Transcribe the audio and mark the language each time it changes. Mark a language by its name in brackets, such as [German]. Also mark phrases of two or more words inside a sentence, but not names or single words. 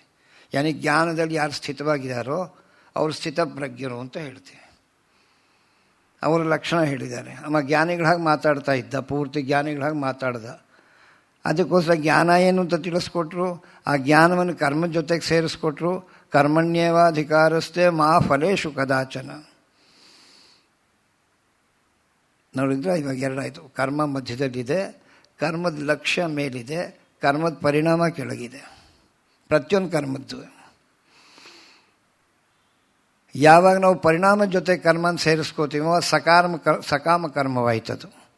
[Kannada] ಯಾನಿ ಜ್ಞಾನದಲ್ಲಿ ಯಾರು ಸ್ಥಿತವಾಗಿದ್ದಾರೋ ಅವರು ಸ್ಥಿತಪ್ರಜ್ಞರು ಅಂತ ಹೇಳ್ತೀವಿ. ಅವರ ಲಕ್ಷಣ ಹೇಳಿದ್ದಾರೆ. ಅಮ್ಮ ಜ್ಞಾನಿಗಳಾಗಿ ಮಾತಾಡ್ತಾ ಇದ್ದ, ಪೂರ್ತಿ ಜ್ಞಾನಿಗಳಾಗಿ ಮಾತಾಡ್ದ. ಅದಕ್ಕೋಸ್ಕರ ಜ್ಞಾನ ಏನು ಅಂತ ತಿಳಿಸ್ಕೊಟ್ರು. ಆ ಜ್ಞಾನವನ್ನು ಕರ್ಮದ ಜೊತೆಗೆ ಸೇರಿಸ್ಕೊಟ್ರು. [Sanskrit] ಕರ್ಮಣ್ಯೇವಾಧಿಕಾರಸ್ಥೆ ಮಾ ಫಲೇಶು ಕದಾಚನ. [Kannada] ನೋಡಿದ್ರೆ ಇವಾಗ ಎರಡಾಯಿತು. ಕರ್ಮ ಮಧ್ಯದಲ್ಲಿದೆ, ಕರ್ಮದ ಲಕ್ಷ್ಯ ಮೇಲಿದೆ, ಕರ್ಮದ ಪರಿಣಾಮ ಕೆಳಗಿದೆ. ಪ್ರತಿಯೊಂದು ಕರ್ಮದ್ದು ಯಾವಾಗ ನಾವು ಪರಿಣಾಮದ ಜೊತೆ ಕರ್ಮನ ಸೇರಿಸ್ಕೋತೀವೋ ಸಕಾಮ ಕರ್ಮವಾಯ್ತದು.